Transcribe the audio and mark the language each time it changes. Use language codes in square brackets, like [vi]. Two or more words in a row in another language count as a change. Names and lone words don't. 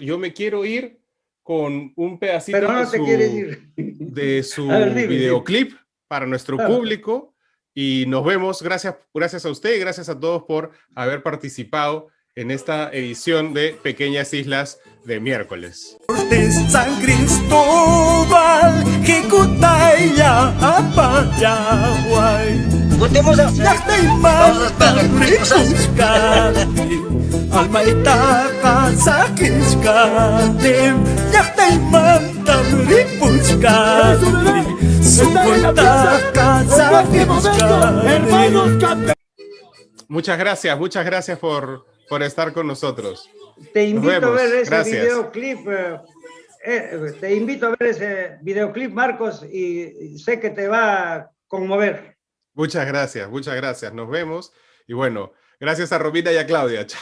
[es] Yo me quiero ir con un pedacito pero no te quieres ir. de su ver, dime, videoclip para nuestro público y nos vemos. Gracias a usted y gracias a todos por haber participado en esta edición de Pequeñas Islas de miércoles. De San Cristóbal, Jicutaya, Apayaguay. [qu] Almaita Sakishkate, Yaktaimanta Ripuchkate, Sukuntaka Sakishkate. [es] Muchas gracias por estar con nosotros. Te invito a ver ese videoclip. Te invito a ver ese videoclip, Marcos, y sé que te va a conmover. Muchas gracias. Nos vemos. Y bueno, gracias a Romina y a Claudia.